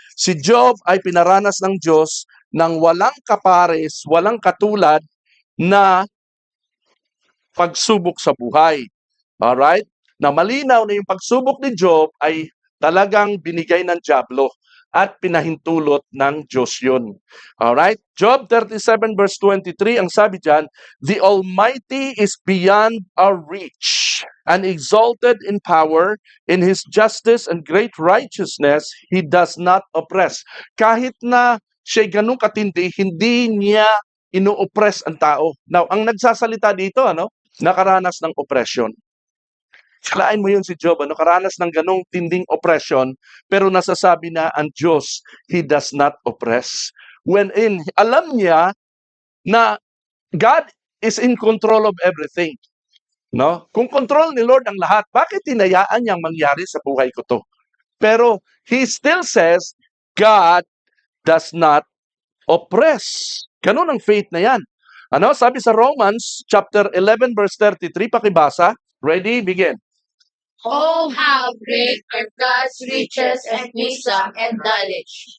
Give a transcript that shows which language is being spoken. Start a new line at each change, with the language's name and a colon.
Filipino: Si Job ay pinaranas ng Diyos ng walang kapares, walang katulad na pagsubok sa buhay. Alright? Na malinaw na yung pagsubok ni Job ay talagang binigay ng dyablo at pinahintulot ng Diyos yun.
English: Alright? Job 37 verse 23,
Filipino: ang sabi dyan,
English: the Almighty is beyond our reach and exalted in power, in His justice and great righteousness, He does not oppress.
Filipino: Kahit na siya ganun katindi, hindi niya ino-oppress ang tao. Now, ang nagsasalita dito, nakaranas ng oppression. Kalain mo yun si Job, karanas ng ganong tinding oppression, pero nasasabi na ang Diyos,
English: He does not oppress.
Filipino: Alam niya na
English: God is in control of everything.
Filipino: No? Kung control ni Lord ang lahat, bakit tinayaan niyang mangyari sa buhay ko to?
English: Pero He still says, God does not oppress.
Filipino: Ganun ang faith na yan. Sabi sa Romans chapter 11 verse 33, pakibasa.
English: Ready? Begin. Oh, how great are God's riches and wisdom and knowledge!